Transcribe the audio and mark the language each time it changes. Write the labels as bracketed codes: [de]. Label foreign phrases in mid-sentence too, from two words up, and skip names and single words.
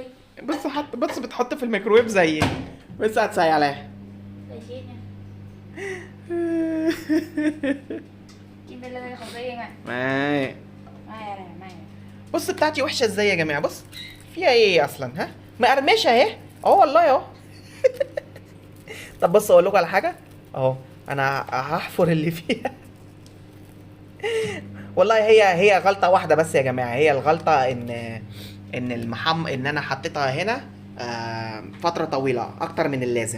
[ar] بص بتحط في الميكرويف زي بس هتسيح عليها [th] ใส่ชีสเนี่ยกินไปเลยของตัวเองอ่ะ [ar] ما [th] ไม่อะไรไม่ [ar] بص بتاعتي وحشه ازاي يا جماعه بص فيها ايه اصلا ها مقرمشه اهي والله اهو طب بص اقول لكم على حاجه اهو انا هحفر اللي فيها والله هي غلطه واحده بس يا جماعه هي الغلطه ان ان انا حطيتها هنا فتره طويله اكتر من اللازم.